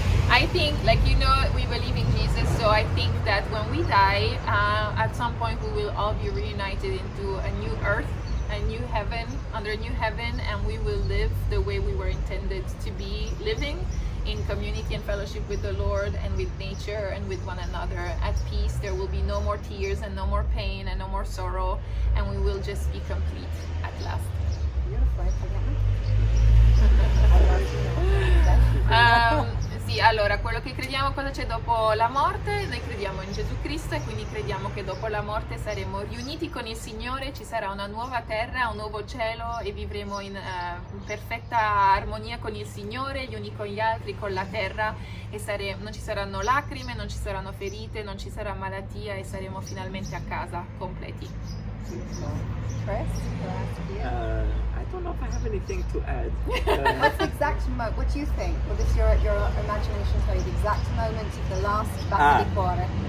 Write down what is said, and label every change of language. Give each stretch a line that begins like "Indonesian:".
English: I think, we believe in Jesus, so I think that when we die, at some point we will all be reunited into a new earth, a new heaven, under a new heaven, and we will live the way we were intended to be living, in community and fellowship with the Lord and with nature and with one another, at peace. There will be no more tears and no more pain and no more sorrow, and we will just be complete at last.
Italian: Sì, allora, quello che crediamo, cosa c'è dopo la morte? Noi crediamo in Gesù Cristo e quindi crediamo che dopo la morte saremo riuniti con il Signore, ci sarà una nuova terra, un nuovo cielo e vivremo in perfetta armonia con il Signore, gli uni con gli altri, con la terra, e non ci saranno lacrime, non ci saranno ferite, non ci sarà malattia e saremo finalmente a casa, completi.
English: Chris, I don't know if I have anything to add. what's the exact moment? What do you think? What does your imagination tell you? The exact moment of the last batttle
Italian: di cuore.